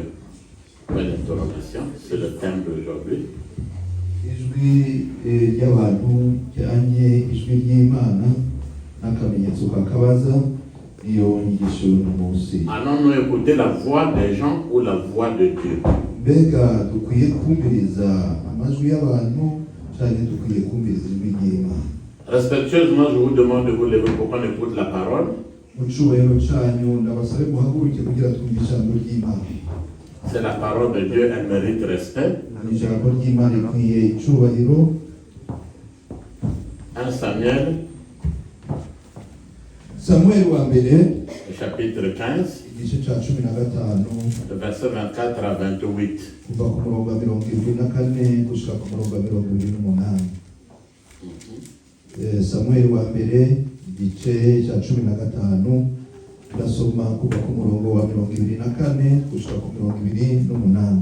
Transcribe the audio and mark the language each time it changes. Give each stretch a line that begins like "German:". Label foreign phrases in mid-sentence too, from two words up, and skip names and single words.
French: Point d'interrogation, c'est le thème d'aujourd'hui.
Rundi: Ijwi ry'abantu cyanye ijwi ry'Imana n'akamenyetso kakabaza iyo nyigisho n'umunsi.
French: Allons-nous écouter la voix des gens ou la voix de Dieu?
Rundi: Mbega dukwiye kumviriza amajwi y'abantu cyane dukwiye kumviriza ijwi ry'Imana?
French: Respectueusement, je vous demande de vous lever pour qu'on écoute la parole.
Rundi: Mu cyubahiro cyanyu ndabasabe muhaguruke kugira twumve ijambo ry'Imana.
French: C'est la parole de Dieu, elle mérite respect. 1 Samuel,
Rundi: Samuel wa mbere
French: chapitre 15,
Rundi: igice cya 15
French: le verset 24 à 28.
Rundi: kuva ku murongo wa 24 gushika ku murongo wa 28. Samuel wa mbere igice cya 15 ndasoma kuva ku murongo wa 24 gushika ku murongo 28.